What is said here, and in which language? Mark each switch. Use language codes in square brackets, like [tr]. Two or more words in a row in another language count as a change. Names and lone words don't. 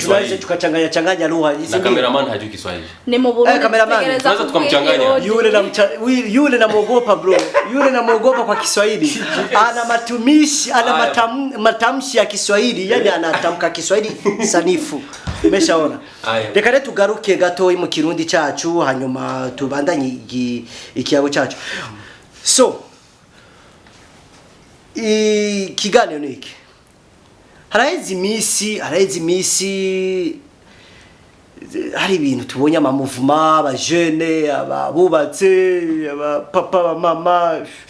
[sw] Tunaweza tukachanganya lugha. Na cameraman hajui Kiswahili. Ni Burundi. Tunaweza tukamchanganya. Yule namuogopa bro. Yule namuogopa kwa Kiswahili. Ana matumishi, ana matamshi ya Kiswahili, yani anatamka Kiswahili sanifu. Umeshaona? [rn] Reka rero tugaruke gato mu Kirundi cyacu hanyuma tubandanye ikiyago cyacu. So ikiganiro niki haraheze imisi hari ibintu tubonye amamuvuma abajene abubatse abapapa abamama